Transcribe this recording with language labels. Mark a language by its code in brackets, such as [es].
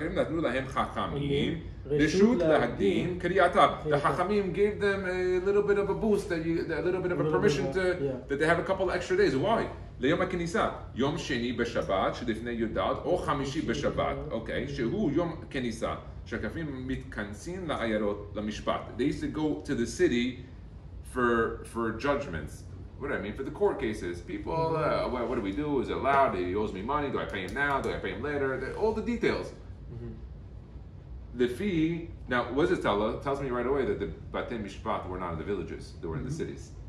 [he] נתנו להם חכמים רשות להקדים קריאתה. [en] The Chachamim gave them a little bit of a boost, a little bit of a permission that they have a couple extra days. Why? [he] ליום הכניסה, יום שני בשבת שלפני י"ד או חמישי בשבת, אוקיי, שהוא יום כניסה, שהכפרים מתכנסים לעיירות למשפט. [en] They used to go to the city for judgments. What do I mean? For the court cases, people, what do we do? Is it allowed? He owes me money. Do I pay him now? Do I pay him later? All the details. The fee, now what does it tell us? It tells me right away that the Batei Mishpat were not in the villages, they were in the cities.